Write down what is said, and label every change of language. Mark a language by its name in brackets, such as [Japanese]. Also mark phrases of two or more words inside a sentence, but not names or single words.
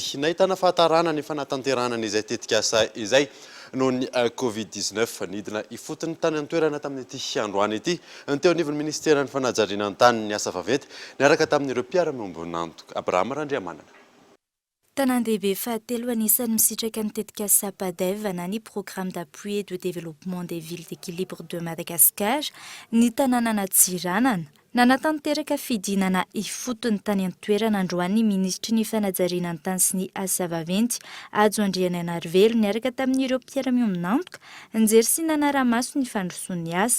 [Malagasy] Nahitana fahatarana ny fanatanteranana izay tetika asa izay noho ny Covid-19 nidina ifotony tany an-toerana tamin'ity androany ity. Teo anivon'ny ministera ny fanajariana an-tany ny asa vaventy niaraka tamin'ireo mpiara-miombonantoka Abraham Randriamanana. Tanan-dehibe fahatelo anisan'ny misitraka ny tetika sapadeva na ny [French] programme d'appui et de développement des villes d'équilibre de Madagascar [Malagasy] ny tanàna Antsiranana. Nanatanteraka fidinana ifotony tany an-toerana androany ministry ny fanajariana an-tany sy ny asa vaventy Ajo Andriananarivelo niaraka tamin'ireo mpiara-miombonantoka nijery sy nanara-maso ny fandrosoan'ny asa.